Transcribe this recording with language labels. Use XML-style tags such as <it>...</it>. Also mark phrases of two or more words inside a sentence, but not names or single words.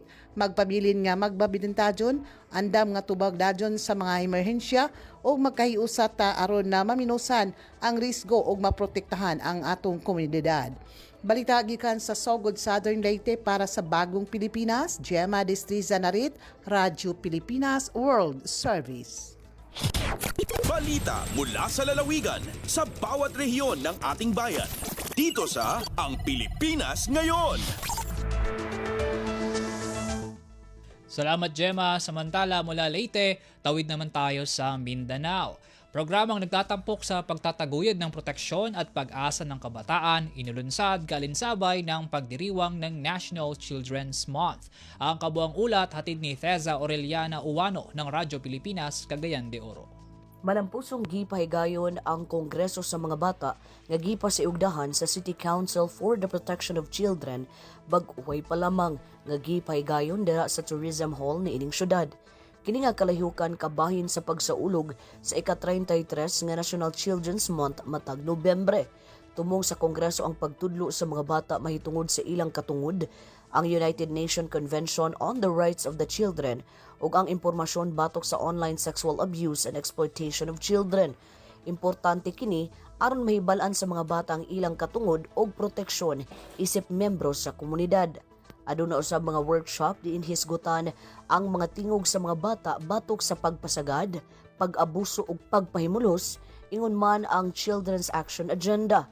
<ceb>Magpabilin nga magbabidentajon, andam nga tubag dajon sa mga emerhensya o magkahiusa ta aron na maminusan ang risgo o maprotektahan ang atong komunidad. Balita gikan sa Sogod Southern Leyte para sa Bagong Pilipinas, Gemma Destriza Narit, Radyo Pilipinas World Service.</ceb> <tl>Balita mula sa lalawigan sa bawat rehiyon ng ating bayan. Dito sa Ang Pilipinas Ngayon. Salamat Gemma. Samantala mula Leyte, tawid naman tayo sa Mindanao. Programang nagtatampok sa pagtataguyod ng proteksyon at pag-asa ng kabataan, inulunsad kalinsabay ng pagdiriwang ng National Children's Month. Ang kabuang ulat hatid ni Theza Aureliana Uwano ng Radyo Pilipinas, Cagayan de Oro.</tl> <ceb>Malampusong gipahigayon ang Kongreso sa mga bata nga gipasiugdahan sa City Council for the Protection of Children bag-uhay pa lamang nga gipahigayon dira sa Tourism Hall ni ining syudad. Kini nga kalahiukan kabahin sa pagsaulog sa ika-33 nga National Children's Month matag Nobyembre. Tumong sa Kongreso ang pagtudlo sa mga bata mahitungod sa ilang katungod, ang United Nations Convention on the Rights of the Children ug ang impormasyon batok sa</ceb> <en>online sexual abuse and exploitation of children.</en> <ceb>Importante kini aron mahibal-an sa mga bata ang ilang katungod ug proteksyon isip membro sa komunidad. Aduna usab mga workshop diin hisgutan ang mga tingog sa mga bata batok sa pagpasagad, pag-abuso ug pagpahimulos, ingon man ang Children's Action Agenda.</ceb>